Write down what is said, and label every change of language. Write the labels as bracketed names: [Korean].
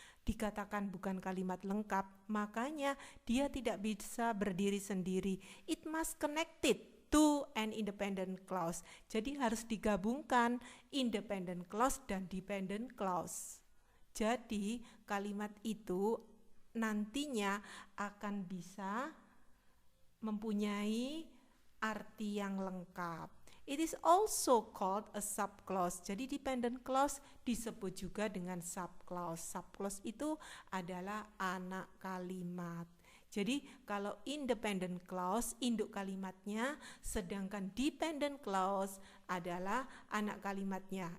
[Indonesian] Dikatakan bukan kalimat lengkap, makanya dia tidak bisa berdiri sendiri. [English] It must connected to an independent clause. [Indonesian] Jadi harus digabungkan independent clause dan dependent clause. Jadi kalimat itu nantinya akan bisa mempunyai arti yang lengkap. [English] It is also called a subclause. [Indonesian] Jadi dependent clause disebut juga dengan subclause. Subclause itu adalah anak kalimat. Jadi kalau independent clause induk kalimatnya, sedangkan dependent clause adalah anak kalimatnya.